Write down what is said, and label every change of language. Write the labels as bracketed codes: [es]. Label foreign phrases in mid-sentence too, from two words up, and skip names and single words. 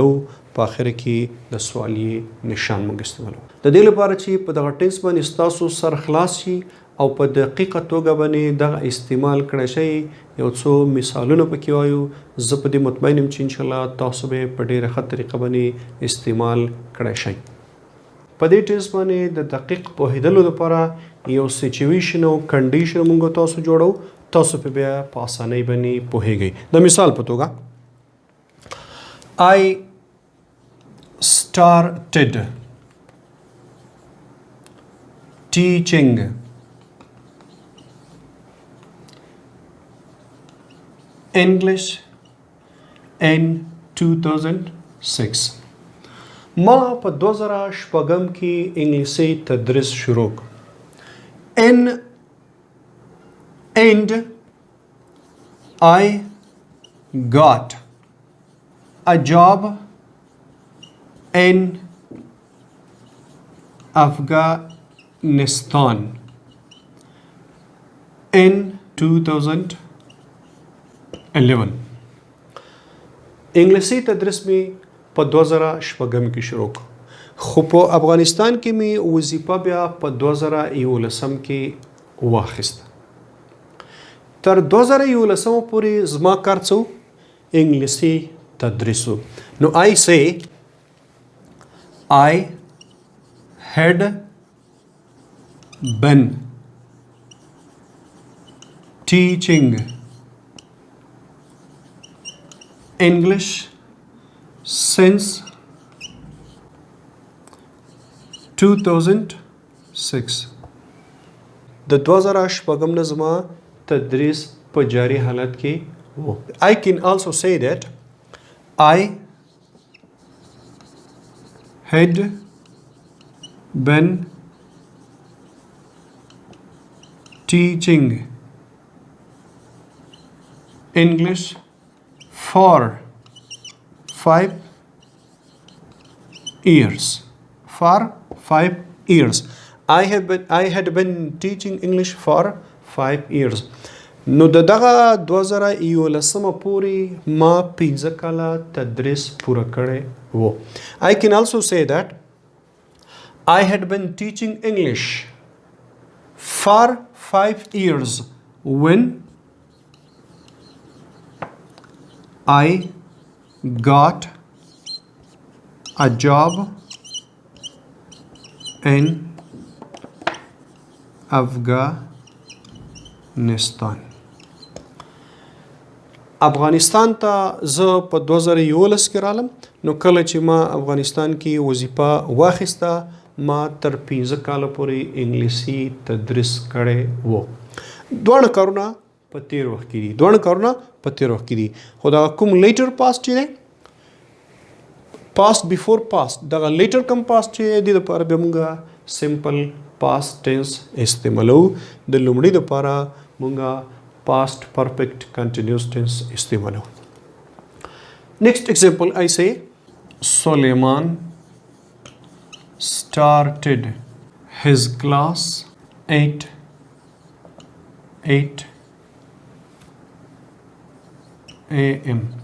[ps] په آخر کې د سوالی نشان موږ استعمالو د دې لپاره چې په دغه ټینس باندې ستاسو سر خلاص شي او په دقیقه توګه باندې دغه استعمال کړی شي یو څو مثالونه پکې وایو زه په دې مطمئن یم چې انشاءالله تاسو به په ډېره ښه طریقه باندې استعمال کړی شئ په دې ټینس باندې د دقیق پوهېدلو لپاره یو سچویشن او کنډیشن موږ تاسو جوړو تاسو په بیا په اسانۍ باندې پوهیږئ د مثال په توګه [en] I started teaching English in 2006 [ps] ما په 2006 کې انګلیسي تدریس شروع [en] and I got a job in Afghanistan in 2011 [ps] انګلیسي تدریس می په 2006 کې شروع خو په افغانستان کې می وظیفه بیا په 2011 کې واخیسته تر 2011 پورې زما کار څو انګلیسي تدریسو نو [en] I say I had been teaching English since 2006 [ps] د 2006 نه زما تدریس په جاری حالت کې وو [en] I can also say that I had been teaching English for 5 years. For 5 years. I had been teaching English for 5 years. [ps] نو دغه 2011 پورې ما 15 کاله تدریس پوره کړی وو [en] I can also say that I had been teaching English for 5 years when I got a job in Afghanistan افغانستان. [ps] افغانستان ته زه په 2011 کې رالم نو کله چې ما افغانستان کې وظیفه واخیسته ما تر 15 کاله پورې انګلیسي تدریس کړی و. دواړه کارونه په تیر وخت کې دي خو دا کوم [en] later past [ps] چې دی [en] past before past [ps] دغه [en] later come past [ps] چې دی دپاره بیا مونږه [en] simple past tense [ps] استعمالو. د لومړي دپاره مونږه [en] past perfect continuous tense [ps] istimalo. [en] Next example, I say Suleiman started his class at 8 a.m.